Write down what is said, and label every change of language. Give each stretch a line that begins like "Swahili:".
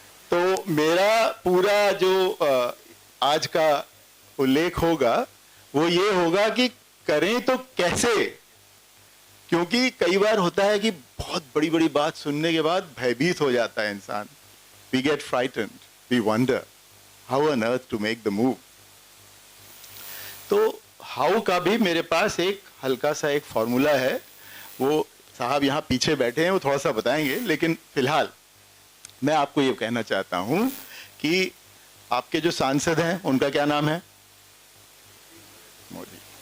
Hindi: तो मेरा पूरा जो आज का उल्लेख होगा वो ये होगा कि करें तो कैसे, क्योंकि कई बार होता है कि बहुत बड़ी बड़ी बात सुनने के बाद भयभीत हो जाता है इंसान।
English: We get frightened, we wonder how on earth to make the move।
Hindi: तो हाउ का भी मेरे पास एक हल्का सा एक फॉर्मूला है, वो साहब यहाँ पीछे बैठे हैं, वो थोड़ा सा बताएंगे, लेकिन फिलहाल मैं आपको ये कहना चाहता हूँ कि आपके जो सांसद हैं उनका क्या नाम है? मोदी।